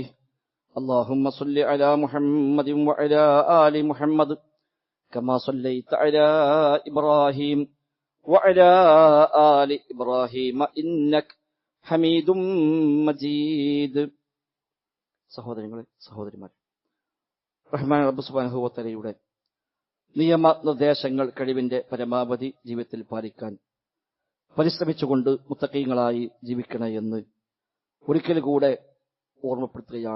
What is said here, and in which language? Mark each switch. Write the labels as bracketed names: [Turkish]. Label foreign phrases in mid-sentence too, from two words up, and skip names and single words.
[Arabic] اللهم صل على محمد وعلى آل محمد كما صليت على إبراهيم وعلى آل إبراهيم إنك حميد مجيد. [Malayalam] സഹോദരങ്ങളെ, സഹോദരിമാരെ, റഹ്മാൻ റബ്ബ് [Arabic] سبحانه وتعالى [Malayalam] നിയമ നിർദ്ദേശങ്ങൾ കഴിവിന്റെ പരമാവധി ജീവിതത്തിൽ പാലിക്കാൻ പരിശ്രമിച്ചുകൊണ്ട് മുത്തഖീങ്ങളായി ജീവിക്കണേ എന്ന് ഒരിക്കൽ കൂടെ ഓർമ്മപ്പെടുത്തുകയാണ്.